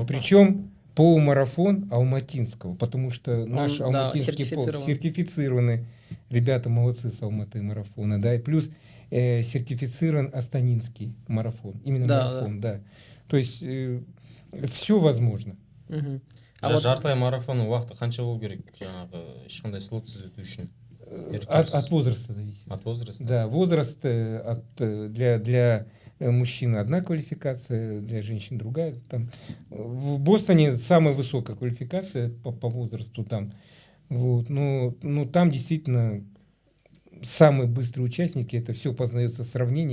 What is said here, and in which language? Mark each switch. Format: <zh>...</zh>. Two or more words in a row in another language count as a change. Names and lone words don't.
<ru>Причем полумарафон алматинского, потому что наш да, алматинский сертифицирован. сертифицированы. Ребята молодцы с Алматы марафона, да, и плюс сертифицирован астанинский марафон. Именно Да, марафон, да. То есть все возможно. Мгм.</ru> <kk>жартылай марафонның уақыты қанша болу керек жаңағы ешқандай слотсыз өту үшін?</kk> <ru>От возраста зависит. От возраста? Да, возраст для мужчин одна квалификация, для женщин другая. Там, в Бостоне самая высокая квалификация по возрасту там. Вот, но там действительно самые быстрые участники, это все познается в сравнении.</ru>